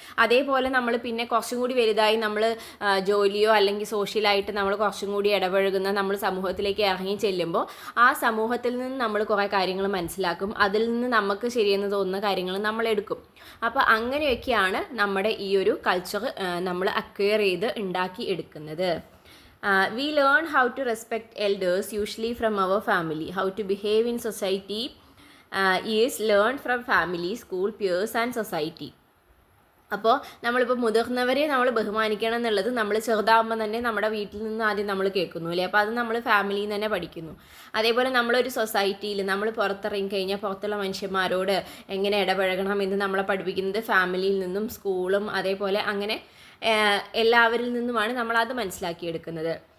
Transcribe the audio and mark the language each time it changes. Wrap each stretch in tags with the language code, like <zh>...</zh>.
<ml>അതേപോലെ നമ്മൾ പിന്നെ കുറച്ചും കൂടി വലുതായി നമ്മൾ ജോലിയോ അല്ലെങ്കിൽ സോഷ്യലായിട്ട് നമ്മൾ കുറച്ചും കൂടി ഇടപഴകുന്ന, നമ്മൾ സമൂഹത്തിലേക്ക് ഇറങ്ങി ചെല്ലുമ്പോൾ ആ സമൂഹത്തിൽ നിന്ന് നമ്മൾ കുറേ കാര്യങ്ങൾ മനസ്സിലാക്കും. അതിൽ നിന്ന് നമുക്ക് ശരിയെന്ന് തോന്നുന്ന കാര്യങ്ങൾ നമ്മൾ എടുക്കും. അപ്പോൾ അങ്ങനെയൊക്കെയാണ് നമ്മുടെ ഈ ഒരു കൾച്ചർ നമ്മൾ അക്വയർ ചെയ്ത് ഉണ്ടാക്കി എടുക്കുന്നത്.</ml> <en>We learn how to respect elders, usually from our family. How to behave in society is learned from family, school, peers and society.</en> <ml>അപ്പോൾ നമ്മളിപ്പോൾ മുതിർന്നവരെ നമ്മൾ ബഹുമാനിക്കണം എന്നുള്ളത് നമ്മൾ ചെറുതാകുമ്പോൾ തന്നെ നമ്മുടെ വീട്ടിൽ നിന്ന് ആദ്യം നമ്മൾ കേൾക്കുന്നു അല്ലേ. അപ്പോൾ അത് നമ്മൾ ഫാമിലിയിൽ നിന്ന് തന്നെ പഠിക്കുന്നു. അതേപോലെ നമ്മളൊരു സൊസൈറ്റിയിൽ നമ്മൾ പുറത്തിറങ്ങി കഴിഞ്ഞാൽ പുറത്തുള്ള മനുഷ്യന്മാരോട് എങ്ങനെ ഇടപഴകണം എന്ന് നമ്മളെ പഠിപ്പിക്കുന്നത് ഫാമിലിയിൽ നിന്നും സ്കൂളും അതേപോലെ അങ്ങനെ എല്ലാവരിൽ നിന്നുമാണ് നമ്മളത് മനസ്സിലാക്കിയെടുക്കുന്നത്.</ml>